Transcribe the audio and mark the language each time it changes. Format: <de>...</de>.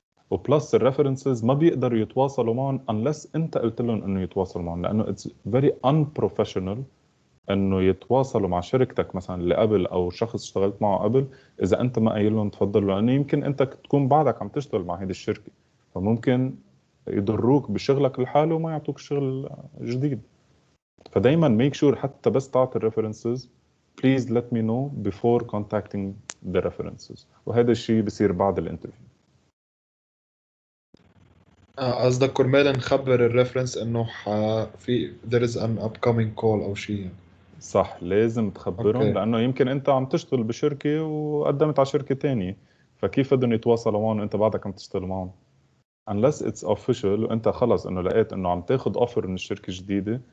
<ar>وبلس الريفرنسز ما بيقدروا يتواصلوا معهم unless انت قلت لهم انه يتواصلوا معهم، لانه</ar> <en>it's very unprofessional</en> <ar>انه يتواصلوا مع شركتك مثلا اللي قبل او شخص اشتغلت معه قبل اذا انت ما قايل لهم تفضلوا، لانه يمكن انت تكون بعدك عم تشتغل مع هذه الشركه فممكن يضروك بشغلك الحالي وما يعطوك شغل جديد. فدايما</ar> <en>make sure</en> <ar>حتى بس تعطي الريفرنسز</ar> <en>please let me know before contacting the references،</en> <ar>وهذا الشيء بصير بعد الانترفيو. قصدك كرمال نخبر الريفرنس انه في</ar> <en>there is an upcoming call</en> <ar>او شيء يعني. صح، لازم تخبرهم أوكي. لانه يمكن انت عم تشتغل بشركه وقدمت على شركه تانية، فكيف بدهم يتواصلوا معهم وانت بعدك عم تشتغل معهم</ar> <en>unless it's official</en> <ar>وانت خلص انه لقيت انه عم تاخد اوفر من الشركه الجديده.</ar>